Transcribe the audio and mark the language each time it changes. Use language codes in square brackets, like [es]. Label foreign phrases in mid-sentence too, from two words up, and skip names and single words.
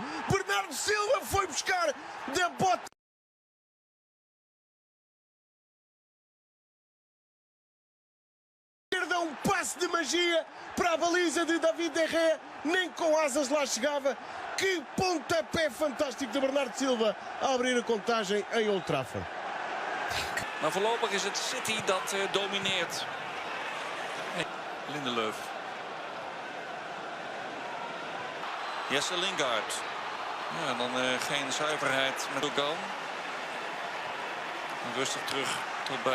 [pt] Bernardo Silva foi buscar da bota. Um passe de magia para a baliza de David De Gea, nem com asas lá chegava. Que pontapé fantástico de Bernardo Silva a abrir a contagem em Old Trafford. [nl] Maar voorlopig is het City dat domineert. Lindelöf. Jesse Lingard. Ja, dan geen zuiverheid met Gundogan. Rustig terug tot bij...